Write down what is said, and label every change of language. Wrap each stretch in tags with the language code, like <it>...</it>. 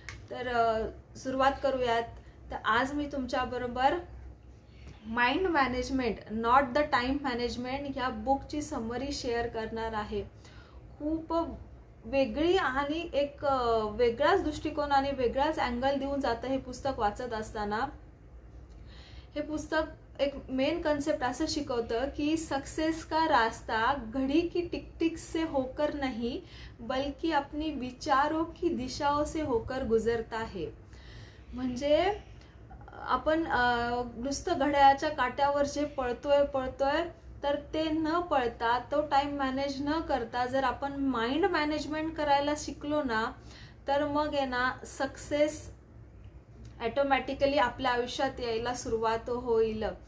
<mr>तर सुरुवात करूयात. तर आज मी तुमच्याबरोबर mind management not the time management या बुकची समरी शेअर करणार आहे. खूप वेगळी आणि एक वेगळाच दृष्टिकोन आणि वेगळाच अँगल देऊन जातं हे पुस्तक वाचत असताना. हे पुस्तक एक मेन कॉन्सेप्ट असं शिकवतं की</mr> <hi>सक्सेस का रास्ता घड़ी की टिक टिक से होकर नहीं बल्कि अपनी विचारों की दिशाओं से होकर गुजरता है.</hi> <mr>म्हणजे आपण नुसतं घड्याळाच्या काट्यावर जे पळतोय तर ते न पळता, तो टाइम मॅनेज न करता जर आपण माइंड मॅनेजमेंट करायला शिकलो ना तर मग आहे ना सक्सेस ऑटोमॅटिकली आपल्या आयुष्यात यायला सुरुवात होईल.</mr>